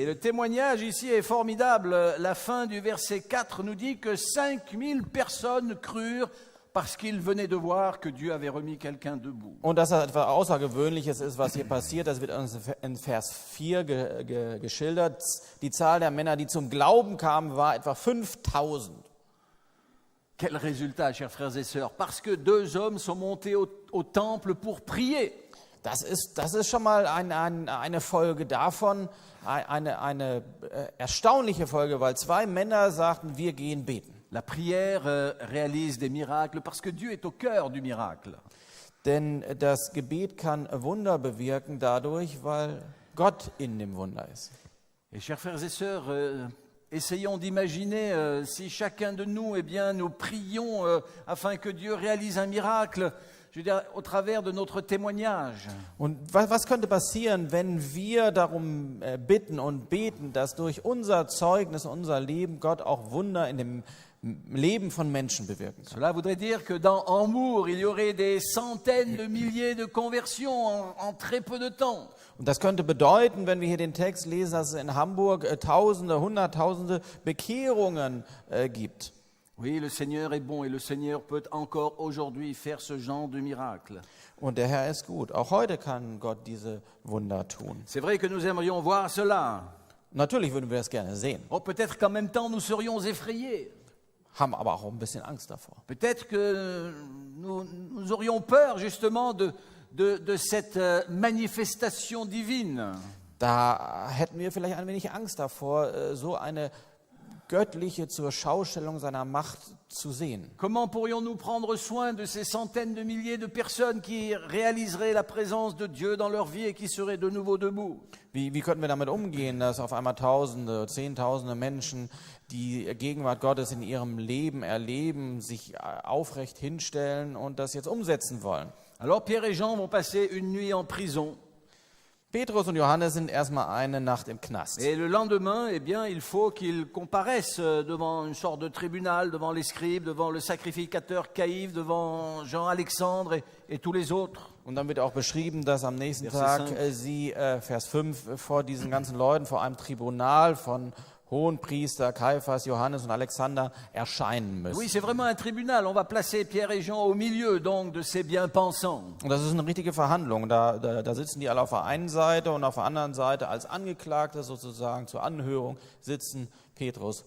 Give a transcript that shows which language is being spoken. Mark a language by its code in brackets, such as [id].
[fr] Et le témoignage ici est formidable. La fin du verset 4 nous dit que 5000 personnes crurent parce qu'ils venaient de voir que Dieu avait remis quelqu'un debout. [de] Und dass das etwas Außergewöhnliches ist, was hier passiert, das wird uns in Vers 4 geschildert. Die Zahl der Männer, die zum Glauben kamen, war etwa 5000. [fr] Quel résultat, chers frères et sœurs, parce que 2 hommes sont montés au temple pour prier. [de] Das ist schon mal eine Folge davon, eine erstaunliche Folge, weil 2 Männer sagten, wir gehen beten. [fr] La prière réalise des miracles parce que Dieu est au cœur du miracle. [de] Denn das Gebet kann Wunder bewirken dadurch, weil Gott in dem Wunder ist. [fr] Et chers frères et sœurs, essayons d'imaginer si chacun de nous, eh bien, nous prions afin que Dieu réalise un miracle, je veux dire, au travers de notre témoignage. [de] Und was könnte passieren, wenn wir darum bitten und beten, dass durch unser Zeugnis, unser Leben Gott auch Wunder in dem Leben von Menschen bewirken kann? [fr] Cela voudrait dire que dans Hambourg, il y aurait des centaines de milliers de conversions en très peu de temps. [de] Und das könnte bedeuten, wenn wir hier den Text lesen, dass es in Hamburg Tausende, Hunderttausende Bekehrungen gibt. [fr] Oui, le Seigneur est bon et le Seigneur peut encore aujourd'hui faire ce genre de miracle. [de] Und der Herr ist gut. Auch heute kann Gott diese Wunder tun. [fr] C'est vrai que nous aimerions voir cela. [de] Natürlich würden wir das gerne sehen, [fr] Oh, peut-être qu'en même temps nous serions effrayés. [de] haben aber auch ein bisschen Angst davor. [fr] Peut-être que nous aurions peur justement de cette manifestation divine. [de] Da hätten wir vielleicht ein wenig Angst davor, so eine göttliche zur Schaustellung seiner Macht zu sehen. [fr] Comment pourrions-nous prendre soin de ces centaines de milliers de personnes qui réaliseraient la présence de Dieu dans leur vie et qui seraient de nouveau debout? [de] Wie könnten wir damit umgehen, dass auf einmal Tausende, Zehntausende Menschen die Gegenwart Gottes in ihrem Leben erleben, sich aufrecht hinstellen und das jetzt umsetzen wollen? [fr] Alors Pierre et Jean vont passer une nuit en prison. [de] Petrus und Johannes sind erstmal eine Nacht im Knast. [fr] Et le lendemain, eh bien, il faut qu'ils comparaissent devant une sorte de tribunal, devant les scribes, devant le sacrificateur Caïphe, devant Jean-Alexandre et tous les autres. [de] Und dann wird auch beschrieben, dass am nächsten Vers Tag sie, Vers 5, vor diesen ganzen Leuten, vor einem Tribunal von Hohenpriester, Kaiphas, Johannes und Alexander erscheinen müssen. [fr] Oui, c'est vraiment un tribunal. On va placer Pierre et Jean au milieu donc de ces bien-pensants. [de] Und das ist eine richtige Verhandlung. Da sitzen die alle auf der einen Seite und auf der anderen Seite als Angeklagte sozusagen zur Anhörung sitzen Petrus